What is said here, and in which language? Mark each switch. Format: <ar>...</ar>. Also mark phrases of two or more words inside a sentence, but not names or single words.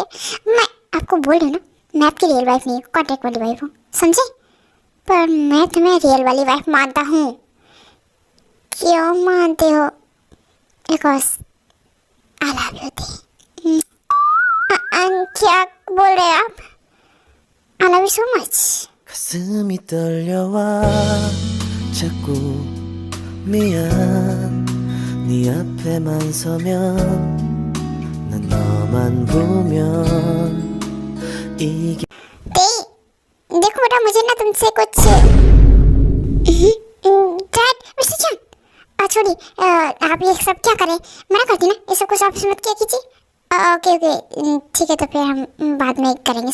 <hi>मैं आपको बोल रही हूँ ना, मैं आपकी रियल वाइफ नहीं हूँ, कॉन्ट्रैक्ट वाली वाइफ हूँ, समझे? पर मैं तुम्हें रियल वाली वाइफ मानता हूँ। क्यों मानते हो?</hi> <en>because I love you</en> <hi>थी। क्या बोल रहे हैं आप?</hi> <en>I love you so much.</en> <ko>가슴이 떨려와 자꾸 미안 네 앞에만 서면 난 너만 보면 이게</ko> <hi>देखो बेटा, मुझे से कुछ डैड मिस्टर चंग, छोड़िए, आप ये सब क्या करें, मना करती ना, ये सब कुछ ऑफिस मत किया कीजिए। ओके ओके ठीक है, तो फिर हम बाद में करेंगे।</hi>